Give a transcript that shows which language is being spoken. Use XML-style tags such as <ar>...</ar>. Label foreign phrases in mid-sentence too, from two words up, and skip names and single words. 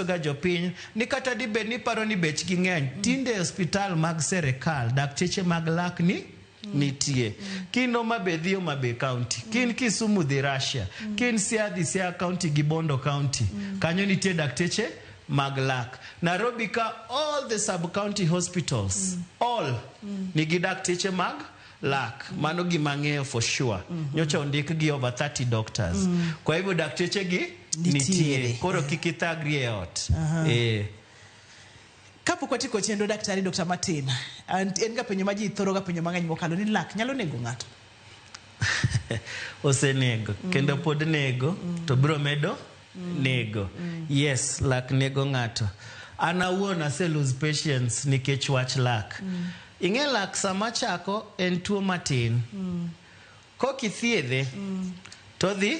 <luo>ga jopiny ni kata dibed ni paro ni bech gi ng'eny tinde hospital mag serikal dakteche mag lak ni nitie kino mabedhio mabe county kin Kisumu dhi Russia kin Siaya county gi Bondo county kanyo nitie dakteche maglak Nairobi ka</luo> <en>all the sub county hospitals</en> <luo>all nigi dakteche mag lak mano gimang'eyo</luo> <en>for sure</en> <luo>nyocha ondik gi</luo> <en>over 30 doctors</en> <sw>kwa hivyo</sw> <luo>dakteche gi nitie koro kikithagri e ot kapok watiko chenro daktari Dr. Martin en ga penyo maji thoro ga penyo mang'eny mokalo ni lak nyalo nego ng'ato osenego kendo pod nego to biro medo nego yes lak nego ng'ato anawuon ase</luo> <en>lose patience</en> <luo>nikech wach lak ing'e lak sama chako en tuo matin kokithiedhe to dhi</luo>